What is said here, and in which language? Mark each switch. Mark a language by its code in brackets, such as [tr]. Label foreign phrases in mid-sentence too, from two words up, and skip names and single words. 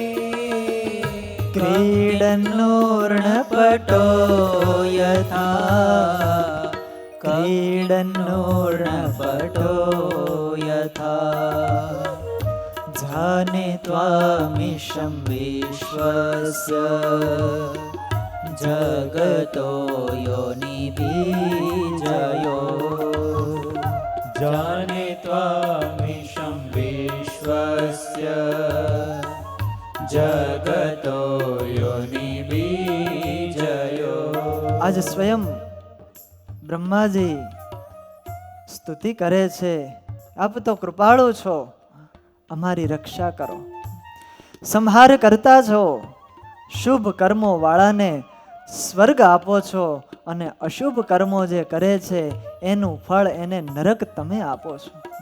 [sa] क्रीडन्नूर्णपटो यथा क्रीडन्नूर्णपटो यथा जानित्वामीशं विश्वस्य जगतो योनिबीजयो जानित्वामीशं विश्वस्य जगतो योनिबीजयो [gu] આજ સ્વયં બ્રહ્માજી સ્તુતિ કરે છે, આપ તો કૃપાળુ છો, અમારી રક્ષા કરો, સંહાર કરતા છો, શુભ કર્મો વાળાને સ્વર્ગ આપો છો અને અશુભ કર્મો જે કરે છે એનું ફળ એને નરક તમે આપો છો.